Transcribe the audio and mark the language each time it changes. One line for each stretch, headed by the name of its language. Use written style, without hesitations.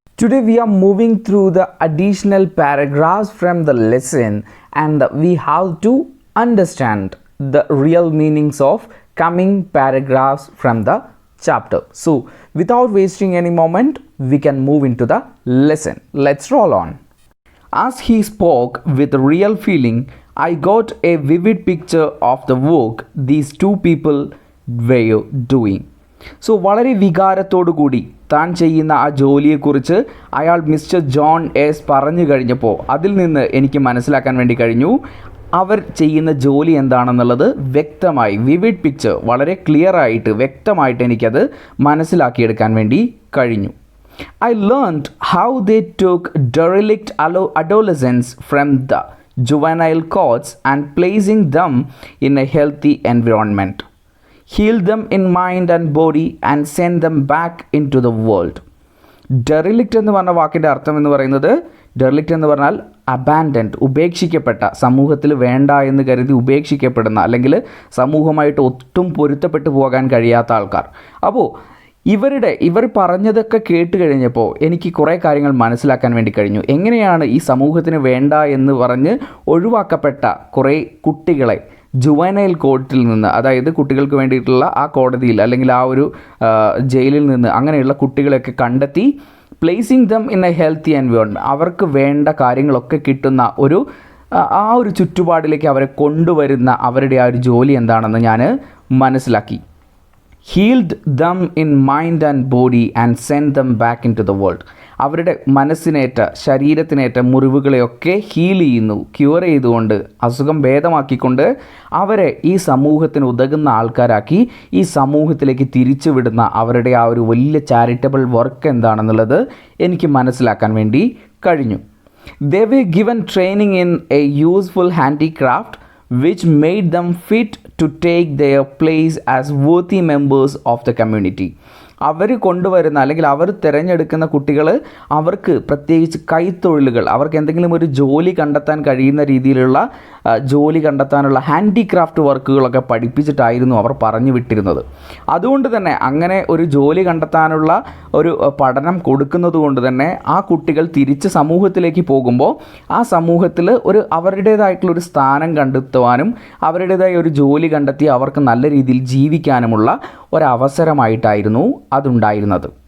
English: Today we are moving through the additional paragraphs from the lesson, and we have to understand the real meanings of coming paragraphs from the chapter. So without wasting any moment, we can move into the lesson. Let's roll on. As he spoke with real feeling, I got a vivid picture of the work these two people were doing.
Malayalam: So വളരെ വികാരത്തോടു കൂടി താൻ ചെയ്യുന്ന ആ ജോലിയെക്കുറിച്ച് അയാൾ mister John S പറഞ്ഞു കഴിഞ്ഞപ്പോൾ അതിൽ നിന്ന് എനിക്ക് മനസ്സിലാക്കാൻ വേണ്ടി കഴിഞ്ഞു അവർ ചെയ്യുന്ന ജോലി എന്താണെന്നുള്ളത് വ്യക്തമായി,
English: vivid picture,
Malayalam: വളരെ ക്ലിയർ ആയിട്ട് വ്യക്തമായിട്ട് എനിക്കത് മനസ്സിലാക്കിയെടുക്കാൻ വേണ്ടി കഴിഞ്ഞു.
English: I learned how they took derelict adolescents from the juvenile courts and placing them in a healthy environment, healed them in mind and body and sent them back into the world.
Malayalam: Derelict എന്ന് പറഞ്ഞ വാക്കിൻ്റെ അർത്ഥം എന്ന് പറയുന്നത്, ഡെറിലിക്റ്റ് എന്ന് പറഞ്ഞാൽ abandoned, ഉപേക്ഷിക്കപ്പെട്ട, സമൂഹത്തിൽ വേണ്ട എന്ന് കരുതി ഉപേക്ഷിക്കപ്പെടുന്ന, അല്ലെങ്കിൽ സമൂഹമായിട്ട് ഒട്ടും പൊരുത്തപ്പെട്ടു പോകാൻ കഴിയാത്ത ആൾക്കാർ. അപ്പോൾ ഇവർ പറഞ്ഞതൊക്കെ കേട്ട് കഴിഞ്ഞപ്പോൾ എനിക്ക് കുറേ കാര്യങ്ങൾ മനസ്സിലാക്കാൻ വേണ്ടി കഴിഞ്ഞു. എങ്ങനെയാണ് ഈ സമൂഹത്തിന് വേണ്ട എന്ന് പറഞ്ഞ് ഒഴിവാക്കപ്പെട്ട കുറേ കുട്ടികളെ ജുവനൈൽ കോർട്ടിൽ നിന്ന്, അതായത് കുട്ടികൾക്ക് വേണ്ടിയിട്ടുള്ള ആ കോടതിയിൽ അല്ലെങ്കിൽ ആ ഒരു ജയിലിൽ നിന്ന് അങ്ങനെയുള്ള കുട്ടികളെയൊക്കെ കണ്ടെത്തി
English: placing them in a healthy environment,
Malayalam: അവർക്ക് വേണ്ട കാര്യങ്ങളൊക്കെ കിട്ടുന്ന ആ ഒരു ചുറ്റുപാടിലേക്ക് അവരെ കൊണ്ടുവരുന്ന അവരുടെ ആ ഒരു ജോലി എന്താണെന്ന് ഞാൻ മനസ്സിലാക്കി.
English: Healed them in mind and body and sent them back into the world.
Malayalam: അവരുടെ മനസ്സിനേറ്റ, ശരീരത്തിനേറ്റ മുറിവുകളെയൊക്കെ ഹീൽ ചെയ്യുന്നു, ക്യൂർ ചെയ്തുകൊണ്ട്, അസുഖം ഭേദമാക്കിക്കൊണ്ട് അവരെ ഈ സമൂഹത്തിന് ഉതകുന്ന ആൾക്കാരാക്കി ഈ സമൂഹത്തിലേക്ക് തിരിച്ചു വിടുന്ന അവരുടെ ആ ഒരു വലിയ ചാരിറ്റബിൾ വർക്ക് എന്താണെന്നുള്ളത് എനിക്ക് മനസ്സിലാക്കാൻ വേണ്ടി കഴിഞ്ഞു.
English: They were given training in a useful handicraft which made them fit to take their place as worthy members of the community.
Malayalam: അവർ കൊണ്ടുവരുന്ന അല്ലെങ്കിൽ അവർ തിരഞ്ഞെടുക്കുന്ന കുട്ടികൾ അവർക്ക് പ്രത്യേകിച്ച് കൈത്തൊഴിലുകൾ, അവർക്ക് എന്തെങ്കിലും ഒരു ജോലി കണ്ടെത്താൻ കഴിയുന്ന രീതിയിലുള്ള ജോലി കണ്ടെത്താനുള്ള ഹാൻഡിക്രാഫ്റ്റ് വർക്കുകളൊക്കെ പഠിപ്പിച്ചിട്ടായിരുന്നു അവർ പറഞ്ഞു വിട്ടിരുന്നത്. അതുകൊണ്ട് തന്നെ അങ്ങനെ ഒരു ജോലി കണ്ടെത്താനുള്ള ഒരു പഠനം കൊടുക്കുന്നത് കൊണ്ട് തന്നെ ആ കുട്ടികൾ തിരിച്ച് സമൂഹത്തിലേക്ക് പോകുമ്പോൾ ആ സമൂഹത്തിൽ അവരുടേതായിട്ടുള്ളൊരു സ്ഥാനം കണ്ടെത്തുവാനും അവരുടേതായ ഒരു ജോലി കണ്ടെത്തി അവർക്ക് നല്ല രീതിയിൽ ജീവിക്കാനുമുള്ള ഒരവസരമായിട്ടായിരുന്നു അതുണ്ടായിരുന്നത്.